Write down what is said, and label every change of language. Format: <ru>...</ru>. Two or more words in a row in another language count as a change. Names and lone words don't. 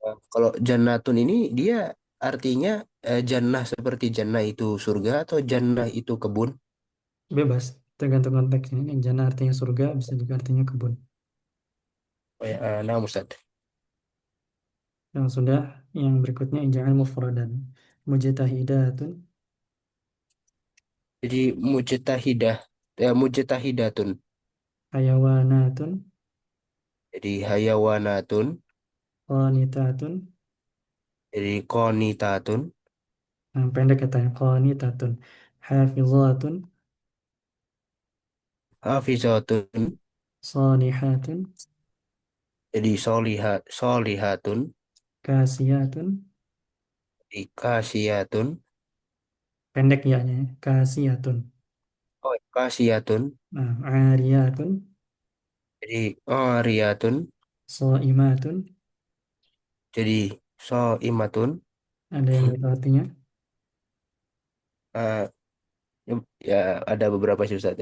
<id>Kalau jannatun ini dia artinya jannah seperti jannah itu surga atau jannah itu kebun? Bebas, tergantung konteksnya. Yang jannah artinya surga, bisa juga artinya kebun. Oh, ya, nah Ustaz. Yang sudah, yang berikutnya</id> <ar>اجعل مفردًا.</ar> <id>Mujtahidatun, Jadi mujtahidah, mujtahidatun. hayawanatun, Jadi hayawanatun. qanitatun. Jadi qonitatun. Nah, pendek katanya,</id> <ar>قانتةٌ. حافظةٌ,</ar> <id>Hafizatun. salihatun, Jadi solihatun. kasiyatun. Jadi kasiyatun. Pendek ya, kasiyatun. Oh, kasiyatun. Nah, ariyatun, Jadi ariyatun. so'imatun. Jadi soimatun. Ada yang itu artinya. Eh, ya ada beberapa sih Ustaz.</id>